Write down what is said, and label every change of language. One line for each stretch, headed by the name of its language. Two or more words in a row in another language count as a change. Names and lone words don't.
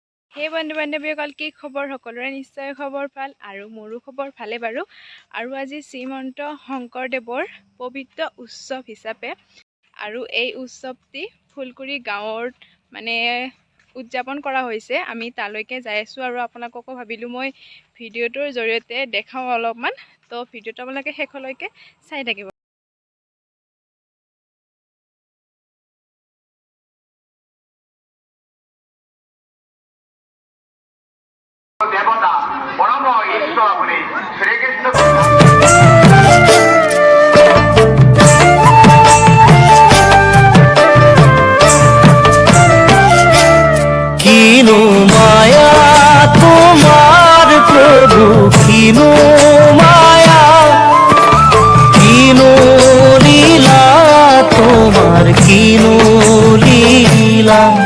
Assamese: हे বন্ধু বান্ধৱীসকল কি খবৰ সকলোৰে নিশ্চয় খবৰ ভাল আৰু মোৰো খবৰ ভালে বাৰু আৰু আজি শ্ৰীমন্ত শংকৰদেৱৰ পবিত্ৰ উৎসৱ হিচাপে আৰু এই উৎসৱটি ফুলকুৰি গাঁৱত মানে উদযাপন কৰা হৈছে আমি তালৈকে যাই আছো আৰু আপোনালোককো ভাবিলো মই ভিডিঅ'টোৰ জৰিয়তে দেখাও অলপমান তো ভিডিঅ'টো আপোনালোকে শেষলৈকে চাই থাকিব
Hindi: देवता परम ईश्वर अपने श्री कृष्ण कीनु माया तुम्हार प्रभु कीनु माया कीनु लीला तुम्हार कीनु लीला